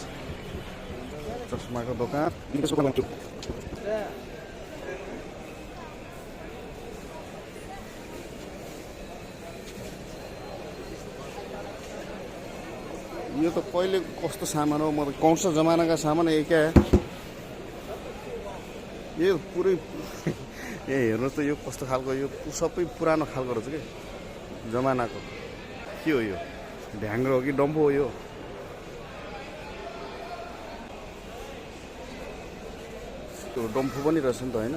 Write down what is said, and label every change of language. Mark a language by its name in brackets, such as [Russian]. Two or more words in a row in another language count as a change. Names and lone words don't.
[Nepali] चस्माको दोकान। यो त पहिले कस्तो सामान हो, [Hindi] मतलब कौन सा जमाना का सामान है क्या है [Nepali] यो पुरै। ए हेर्नुहोस् त यो कस्तो खालको, यो सबै पुरानो खालको रहेछ कि जमानाको। के हो यो, ढ्याङ्ग्रो हो कि डम्फो हो यो? त्यो डम्फो पनि रहेछ नि त होइन।